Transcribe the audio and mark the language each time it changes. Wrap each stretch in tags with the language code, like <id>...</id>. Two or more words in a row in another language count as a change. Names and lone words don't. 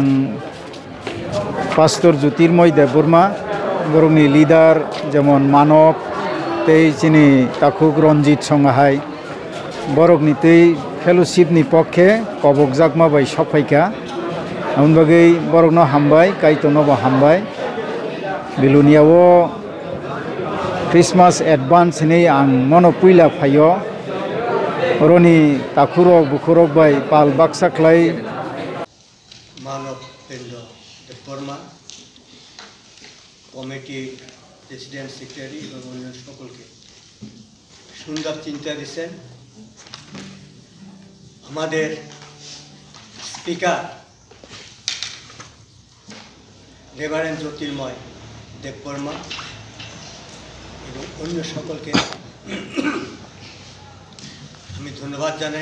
<trp>পাস্টর জ্যোতির্ময় দেববর্মা বরংনি লিডার যেমন মানব তেই চিনি তাকুক রঞ্জিত সংহাই বরকনি তেই ফেলোশিপনি পক্ষে কবক জাকমা বাই সফাইকা আমবাগै বরকনো হামবাই কাইতনবো হামবাই বিলুনিয়াও</trp> <en>Christmas advance</en> <trp>ni ang mono puila phayo roni takurok bukurok bai pal baksa klai</trp> <bn>Manov Pendo Deborma</bn> <en>committee president secretary</en> <bn>এবং অন্য সকলকে সুন্দর চিন্তা দিয়েছেন। আমাদের</bn> <en>speaker reverend</en> <bn>জ্যোতির্ময় দেববর্মা এবং অন্য সকলকে আমি ধন্যবাদ জানাই।</bn>